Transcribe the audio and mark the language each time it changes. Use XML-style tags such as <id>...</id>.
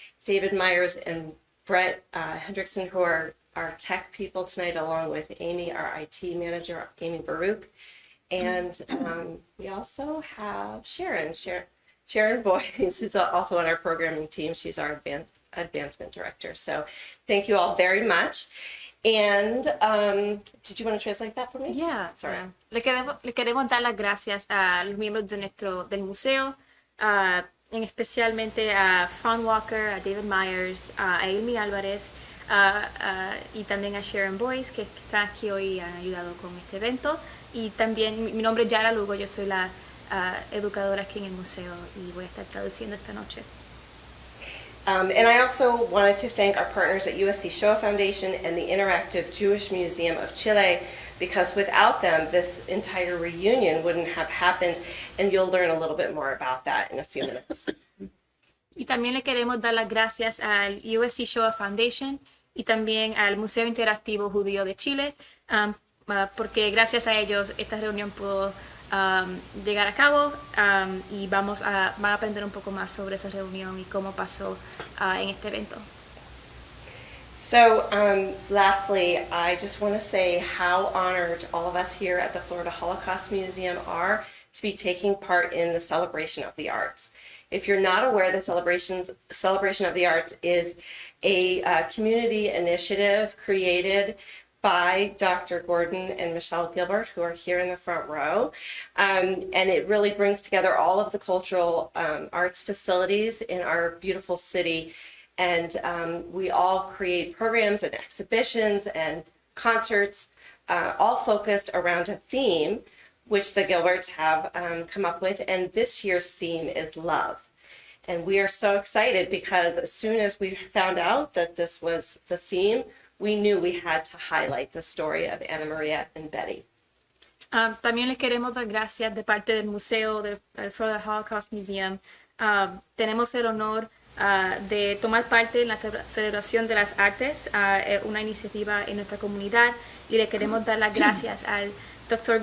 <en>David Myers and Brett Hendrickson, who are our tech people tonight, along with Amy, our IT manager, Amy Baruch. And we also have Sharon Boyes, who's also on our programming team. She's our advancement director. So thank you all very much. And did you want to translate that for me? Yeah. Sorry.</en> <es>Le queremos dar las gracias a los miembros del museo, en especialmente a Fawn Walker, a David Myers, a Amy Álvarez, y también a Sharon Boyce, que está aquí hoy y han ayudado con este evento. Y también, mi nombre es Yara Lugo, yo soy la educadora aquí en el museo y voy a estar traduciendo esta noche.</es> <en>And I also wanted to thank our partners at USC Shoah Foundation and the Interactive Jewish Museum of Chile, because without them, this entire reunion wouldn't have happened, and you'll learn a little bit more about that in a few minutes.</en> <es>Y también le queremos dar las gracias al USC Shoah Foundation y también al Museo Interactivo Judío de Chile, porque gracias a ellos esta reunión pudo llegar a cabo y van a aprender un poco más sobre esa reunión y cómo pasó en este evento.</es> <en>So lastly, I just want to say how honored all of us here at the Florida Holocaust Museum are to be taking part in the Celebration of the Arts. If you're not aware, the Celebration of the Arts is a community initiative created by Dr. Gordon and Michelle Gilbert, who are here in the front row. And it really brings together all of the cultural arts facilities in our beautiful city. And we all create programs and exhibitions and concerts, all focused around a theme, which the Gilberts have come up with. And this year's theme is love. And we are so excited because as soon as we found out that this was the theme, we knew we had to highlight the story of Ana María and Betty.</en> <es>También les queremos dar gracias de parte del museo del Florida Holocaust Museum. Tenemos el honor de tomar parte en la celebración de las artes, una iniciativa en nuestra comunidad, y le queremos dar las gracias al Dr.</es>